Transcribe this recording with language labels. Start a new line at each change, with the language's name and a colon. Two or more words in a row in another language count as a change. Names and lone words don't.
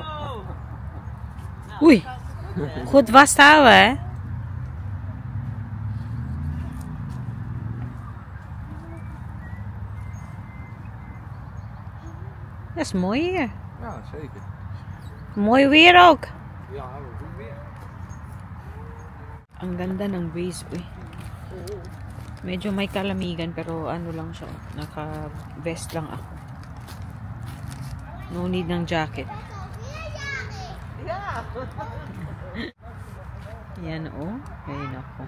Dutch: Oei, goed vasthouden, hè? Dat is mooi hier. Ja, zeker. Mooi weer ook. Ja, goed weer.
Filipino: Ang ganda ng breeze, uy. Medyo may kalamigan pero ano lang siya. Naka-vest lang ako.
English: No need
Filipino: ng jacket. Yan, oh. Ayun ako.